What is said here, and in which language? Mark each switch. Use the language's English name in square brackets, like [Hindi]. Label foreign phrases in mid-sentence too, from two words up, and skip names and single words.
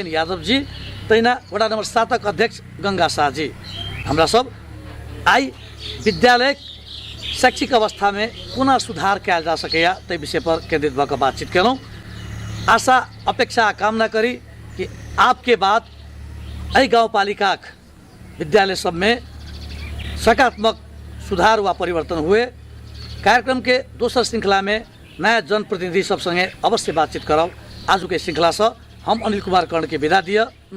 [Maithili] यादव जी तहिना वडा नंबर 7 अध्यक्ष गंगा शाह जी हमरा सब आई विद्यालय शैक्षिक अवस्था में पुनः सुधार कयल जा सकैया तै विषय पर केंद्रित भऽ कऽ बातचीत केलौं आशा अपेक्षा कामना करी कि आपके बाद एहि गाउँपालिका विद्यालय सब में सकारात्मक सुधार व परिवर्तन हुए कार्यक्रम के दोसर श्रृंखला में नया जनप्रतिनिधि सब संगे अवश्य बातचीत करब आजु के श्रृंखला से हम अनिल कुमार कर्ण के विदा दिए।